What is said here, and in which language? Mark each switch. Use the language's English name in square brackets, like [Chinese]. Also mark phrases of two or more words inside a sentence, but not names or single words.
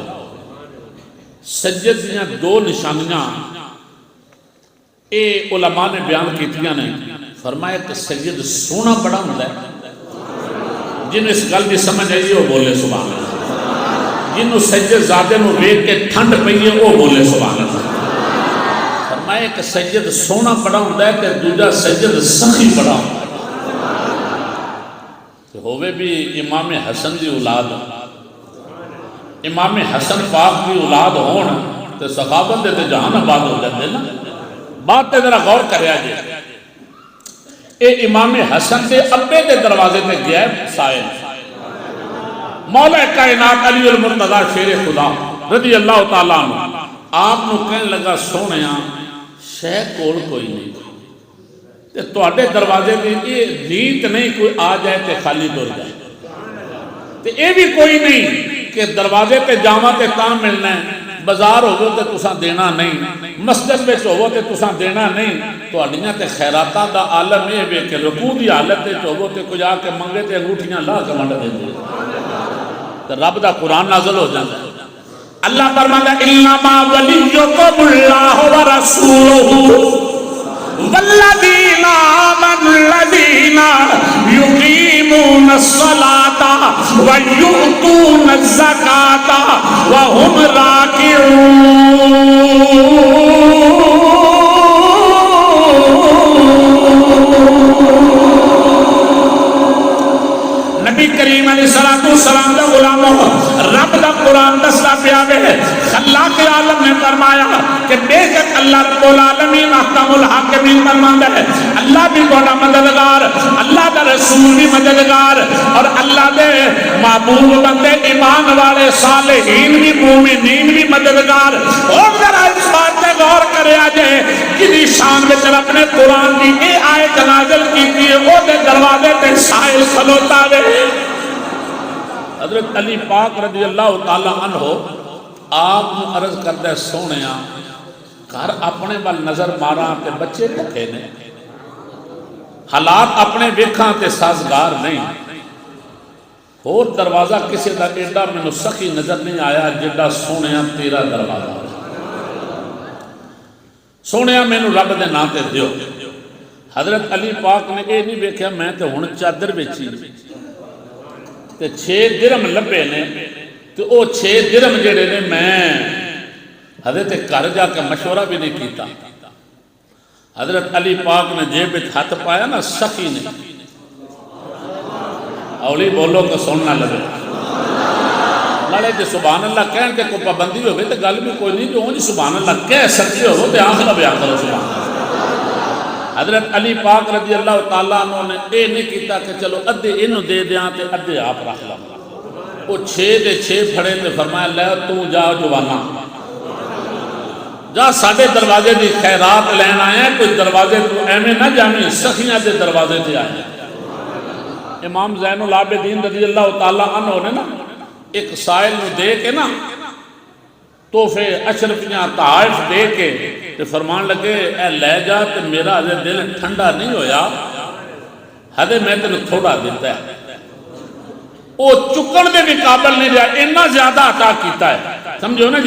[Punjabi] سید دیاں دو نشانیاں اے علماء نے بیان کیتیاں نے، فرمایا کہ سید سونا بڑا ہوندا ہے، جنہوں اس گل دی سمجھ آئی وہ بولے سبحان اللہ، جنہوں سید زادے نو ویکھ کے ٹھنڈ پئی ہے وہ بولے سبحان اللہ۔ فرمایا کہ سید سونا بڑا ہوندا ہے کہ دوجا سید سخی بڑا ہوندا ہے۔ ہوئے بھی امام حسن دی اولاد، امام حسن پاک دی اولاد ہون تے صحابت دے تے جہان آباد ہو جاندے نا۔ بات تے ذرا غور کریا جے، اے امام حسن دے ابے دے دروازے تے گیا ہے سائل، مولا کائنات علی المرتضی شیر خدا رضی اللہ تعالیٰ عنہ آپ نو کہنے لگا سونیا شے کول کوئی نہیں تے تواڈے دروازے تے یہ نیت نہیں کوئی آ جائے تے خالی ٹر جائے، تے اے بھی کوئی نہیں کہ دروازے تے جاواں تے تاں ملنا ہے، بازار ہوو تے تساں دینا نہیں، مسجد وچ ہوو تے تساں دینا نہیں، تواڈیاں تے خیراتاں دا عالم اے وے کہ رکوع دی حالت تے ہوو تے کوئی آ کے منگے تے انگوٹھیاں لا کے ونڈ دیندے تے رب دا قرآن نازل ہو جاندا ہے۔ [Urdu] اللہ فرماتا ہے [Arabic] انما ولیکم اللہ ورسولہ والذین آمنوا الذین یقیمون الصلاة ویؤتون الزکاة وهم راکعون۔ [Punjabi] نبی کریم علیہ السلام دا غلاموں رب دا قرآن دستا پیا وے، خلاق عالم نے فرمایا کہ بے شک اللہ رب العالمین احکم الحاکمین فرماندا ہے، اللہ بھی بڑا مددگار، اللہ دا رسول بھی مددگار، اور اللہ دے محبوب بندے ایمان والے صالحین بھی مومنین بھی مددگار۔ اور ذرا اس بات پہ غور کریا جائے کہ شان وچ اپنے قرآن دی اے آیت نازل کیتی ہے، او دے دروازے تے سائل کھلوتا وے۔ حضرت علی پاک رضی اللہ تعالیٰ عنہ آپ عرض کردہ سونیا گھر اپنے وال نظر ماراں تے بچے بھکے نے، حالات اپنے ویکھاں تے سازگار نہیں، اور دروازہ کسی دا ایڈا مینوں سخی نظر نہیں آیا جڑا سونیا تیرا دروازہ، سونیا مینوں رب دے نام تے دیو۔ حضرت علی پاک نے یہ نہیں ویکھیا میں تے ہن چادر ویچی تے 6 درہم لبے نے، تے او 6 درہم جڑے نے میں حضرت گھر جا کے مشورہ بھی نہیں کیتا۔ حضرت علی پاک نے جیب وچ ہاتھ پایا نا، سخی نے اولی بولو کہ سننا لگے نالے جے سبحان اللہ کہن تے کوئی پابندی ہوگی تے گل بھی کوئی نہیں، جو ہوں جی سبحان اللہ کہہ سکتے ہو تے آخر بیان کرو سبحان اللہ۔ حضرت علی پاک رضی اللہ تعالیٰ عنہ نے اے نہیں کیتا کہ چلو ادھے انہوں دے دیاں تے ادھے آپ رکھ لا، وہ 6 دے 6 پھڑے تے فرمایا لے تو جا جوانا جا ساڑھے دروازے دی خیرات لین آئے ہیں، کوئی دروازے تو ایمیں نہ جانی، سخیاں دے دروازے تے آئے ہیں۔ امام زین العابدین رضی اللہ تعالیٰ عنہ نے نا ایک سائل نو دے کے نا تحفے اشرفیاں تحائف دے کے تے فرمان لگے اے لے جا تے میرا حضر دل ٹھنڈا نہیں ہویا، حضر میں تے تھوڑا دیتا ہے، او چکن دے بھی قابل نہیں رہا، اتنا زیادہ عطا کیتا ہے، سمجھو نا جی۔